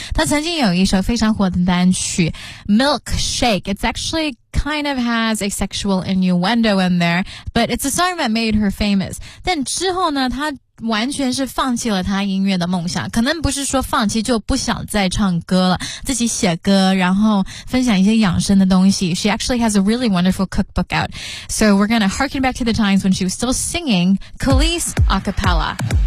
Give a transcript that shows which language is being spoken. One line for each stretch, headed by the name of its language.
Chinese: 他曾经有一首非常火的单曲
English: Milkshake， It's actually kind of has a sexual innuendo in there， But it's a song that made her famous。
Chinese: 但之后呢，他完全是放弃了他音乐的梦想，可能不是说放弃，就不想再唱歌了，自己写歌然后分享一些养生的东西。
English: She actually has a really wonderful cookbook out, so we're gonna harken back to the times when she was still singing Kalis a cappella.